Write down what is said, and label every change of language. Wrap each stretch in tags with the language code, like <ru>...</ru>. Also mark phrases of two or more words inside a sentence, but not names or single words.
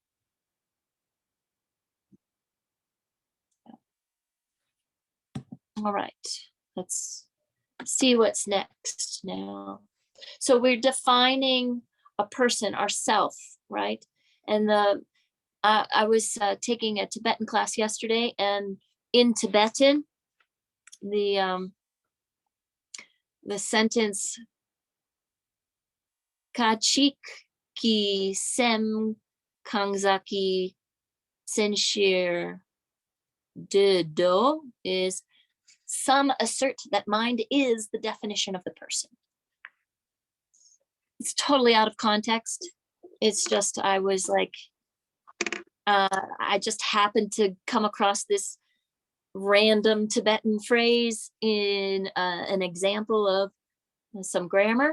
<en>All right, let's see what's next now. So we're defining a person, ourself, right? And I was taking a Tibetan class yesterday, and in Tibetan, the sentence</en> <bo>"ཁ་ཅིག་གིས་སེམས་གང་ཟག་གི་མཚན་གཞི་དེ་དོ"</bo> <en>is, some assert that mind is the definition of the person. It's totally out of context. It's just, I was like, I just happened to come across this random Tibetan phrase in an example of some grammar.</en>